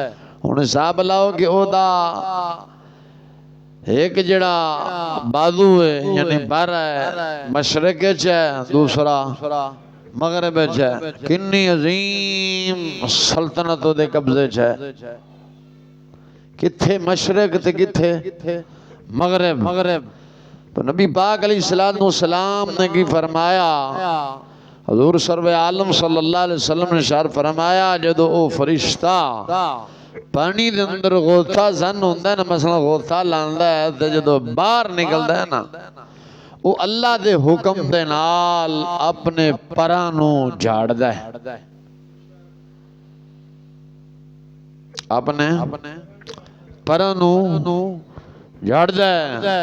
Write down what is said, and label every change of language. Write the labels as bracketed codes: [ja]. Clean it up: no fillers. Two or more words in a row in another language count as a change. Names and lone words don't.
[pa] ہُن حساب لاؤ کہ اودا ایک جیہڑا بازو ہے یعنی پیر ہے مشرق چ ہے، دوسرا مغرب چ ہے. کتنی عظیم سلطنت اودے قبضے چ ہے، کتھے مشرق تے کتھے مغرب. تو نبی پاک [ar] عليه الصلاة سلام [pa] نے کی فرمایا حضور سرورِ عالم [ar] صلى الله عليه [pa] وسلم نے ارشاد فرمایا جدوں او فرشتہ پانی دے اندر غوطہ زن ہوندا ہے نا، مثلاً غوطہ لاندا ہے تے جدوں باہر نکلدا ہے نا وہ اللہ دے حکم دے نال اپنے پراں نوں جھاڑدا ہے، اپنے پراں نوں جھاڑدا ہے.